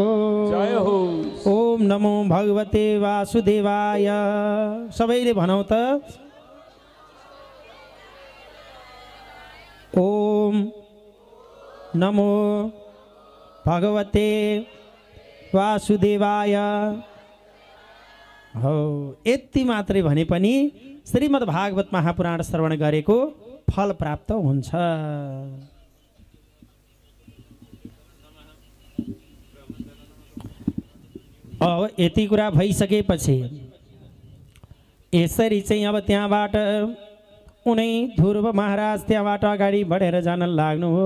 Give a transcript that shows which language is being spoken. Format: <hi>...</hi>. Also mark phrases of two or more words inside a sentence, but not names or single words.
<ne>जय हो।</ne> <sa>ओम नमो भगवते वासुदेवाय।</sa> <ne>सबैले भनौं त</ne> <sa>ओम नमो भगवते वासुदेवाय।</sa> <ne>हो यति मात्रै भने पनि श्रीमद् भागवत महापुराण श्रवण गरेको फल प्राप्त हुन्छ। अब यति कुरा भइसकेपछि यसरी चाहिँ अब त्यहाँबाट उनै ध्रुव महाराज त्यहाँबाट अगाडि बढेर जान लाग्नु हो।</ne>